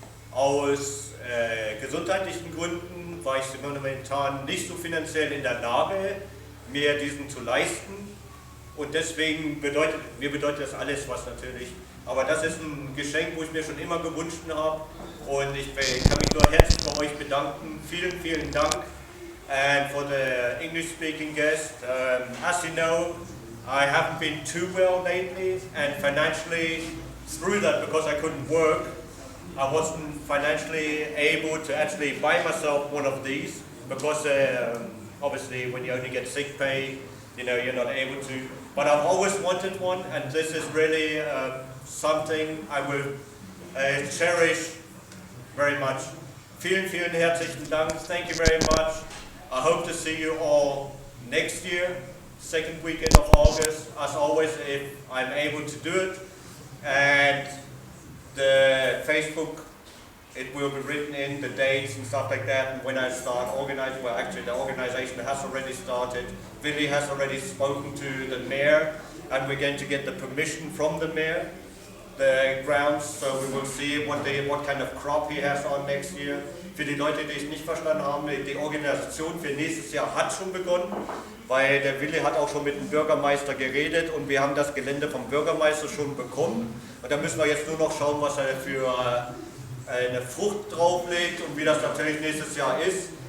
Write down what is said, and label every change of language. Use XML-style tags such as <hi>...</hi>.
<de>Aus gesundheitlichen Gründen war ich momentan nicht so finanziell in der Lage, mir diesen zu leisten. Und deswegen bedeutet das alles was natürlich. Aber das ist ein Geschenk, wo ich mir schon immer gewünscht habe. Und ich kann mich nur herzlich bei euch bedanken. Vielen Dank.</de> <en>And for the English-speaking guest, as you know, I haven't been too well lately, and financially, through that, because I couldn't work, I wasn't financially able to actually buy myself one of these, because obviously when you only get sick pay, you know, you're not able to. But I've always wanted one, and this is really something I will cherish very much.</en> <de>Vielen herzlichen Dank.</de> <en>Thank you very much. I hope to see you all next year, second weekend of August, as always, if I'm able to do it. And the Facebook, it will be written in the dates and stuff like that, and when I start organizing, well actually the organization has already started. Willi has already spoken to the mayor, and we're going to get the permission from the mayor, the grounds, so we will see what kind of crop he has on next year.</en> <de>Für die Leute, die es nicht verstanden haben, die Organisation für nächstes Jahr hat schon begonnen, weil der Willi hat auch schon mit dem Bürgermeister geredet und wir haben das Gelände vom Bürgermeister schon bekommen. Und da müssen wir jetzt nur noch schauen, was er für eine Frucht drauflegt und wie das natürlich nächstes Jahr ist.</de>